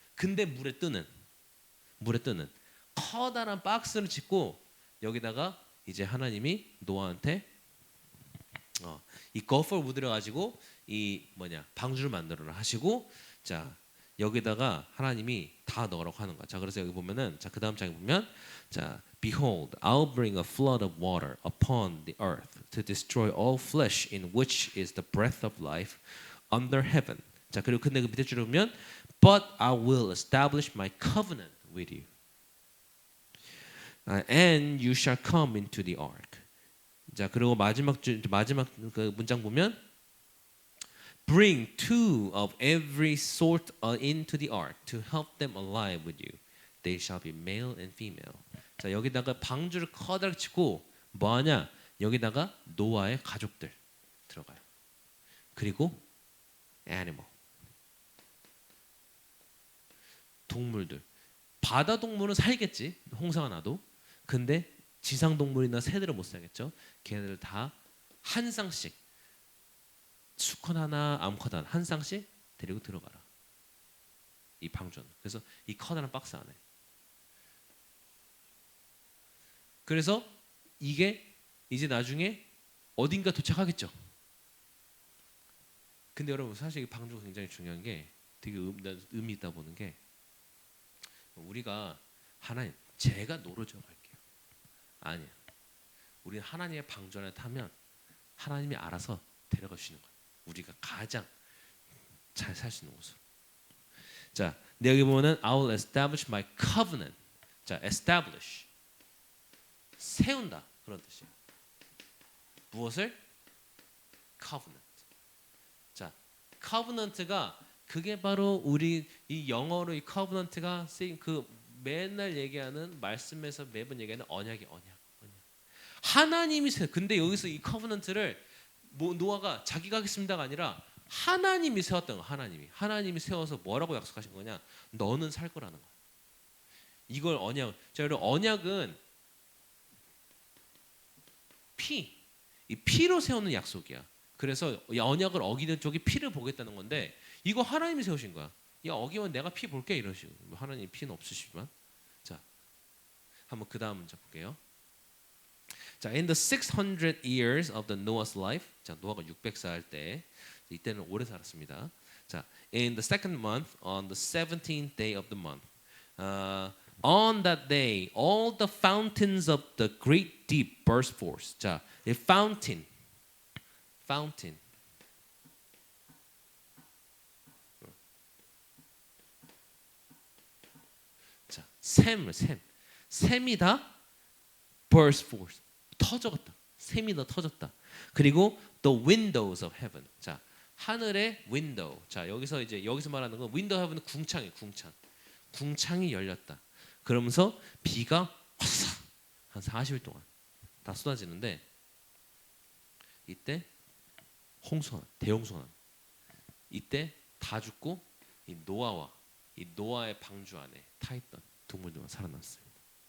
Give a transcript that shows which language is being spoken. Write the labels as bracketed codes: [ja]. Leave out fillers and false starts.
[ko] 근데 물에 뜨는 커다란 박스를 짓고 여기다가 이제 하나님이 노아한테 이 거퍼 우드를 가지고 이 방주를 만들어라 하시고 자 여기다가 하나님이 다 넣으라고 하는 거야. 자 그래서 여기 보면은 자 그다음 장에 보면 자 [en] Behold, I'll bring a flood of water upon the earth to destroy all flesh in which is the breath of life under heaven. [ko] 자 그리고 근데 그 밑에 줄을 보면 [en] But I will establish my covenant with you. And you shall come into the ark. [ko] 자 그리고 마지막 그 문장 보면 [en] Bring two of every sort into the ark to help them alive with you. They shall be male and female. [ko] 자 여기다가 방주를 커다랗게 치고 뭐하냐? 여기다가 노아의 가족들 들어가요. 그리고 animal 동물들. 바다 동물은 살겠지. 홍사가 나도. 근데 지상 동물이나 새들은 못 살겠죠. 걔네들 다 한 쌍씩 수컷 하나, 암컷 하나 한 쌍씩 데리고 들어가라. 이 방주는. 그래서 이 커다란 박스 안에. 그래서 이게 이제 나중에 어딘가 도착하겠죠. 근데 여러분 사실 이 방주가 굉장히 중요한 게 되게 의미 있다 보는 게 우리가 하나님 제가 노르져 갈게요. 아니야. 우리는 하나님의 방주 안에 타면 하나님이 알아서 데려가 주시는 거예요. 우리가 가장 잘 살 수 있는 곳으로. 자, 근데 여기 보면은 [en] I will establish my covenant. [ko] 자, establish 세운다 그런 뜻이에요. 무엇을? covenant. 자, covenant가 그게 바로 우리 이 영어로 이 covenant가 쓰인 맨날 얘기하는 말씀에서 매번 얘기하는 언약이 언약. 하나님이 근데 여기서 이 covenant를 노아가 자기가 하겠습니다가 아니라 하나님이 세웠던 거. 하나님이 세워서 뭐라고 약속하신 거냐? 너는 살 거라는 거야. 이걸 언약. 자, 여러분 언약은 이 피로 세우는 약속이야. 그래서 이 언약을 어기는 쪽이 피를 보겠다는 건데 이거 하나님이 세우신 거야. 야 어기면 내가 피 볼게 이런 식으로. 하나님 피는 없으시지만. 자, 한번 그 다음 문제 볼게요. 자, [en] in the 600 years of the Noah's life. [ko] 자, 노아가 600살 때 이때는 오래 살았습니다. [en] 자, in the second month, on the 17th day of the month, on that day, all the fountains of the great deep burst forth. [ko] 자, 이 fountain. 자, 샘이 다 burst forth. 터졌다. 샘이 다 터졌다. 그리고 [en] the windows of heaven. [ko] 자, 하늘의 window. 자, 여기서 말하는 건 window heaven은 궁창이에요. 궁창이 열렸다. 그러면서 비가 화사 한 40일 동안 다 쏟아지는데 이때 대홍수가 이때 다 죽고 이 노아의 방주 안에 타 있던 동물들만 살아났습니다.